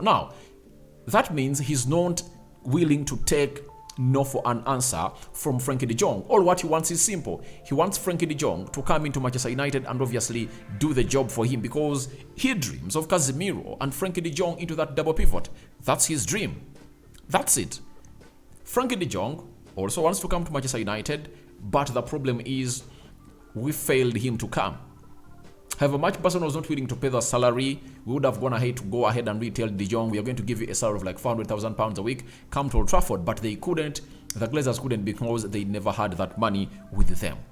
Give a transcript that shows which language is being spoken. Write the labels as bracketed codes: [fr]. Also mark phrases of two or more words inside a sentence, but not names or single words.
[en] Now, that means he's not willing to take no for an answer from Frenkie de Jong. All what he wants is simple. He wants Frenkie de Jong to come into Manchester United and obviously do the job for him because he dreams of Casemiro and Frenkie de Jong into that double pivot. That's his dream. That's it. Frenkie de Jong also wants to come to Manchester United, but the problem is we failed him to come. However much Barcelona was not willing to pay the salary, we would have gone ahead to go ahead and retell De Jong, we are going to give you a salary of like £400,000 a week, come to Old Trafford, but they couldn't, the Glazers couldn't because they never had that money with them.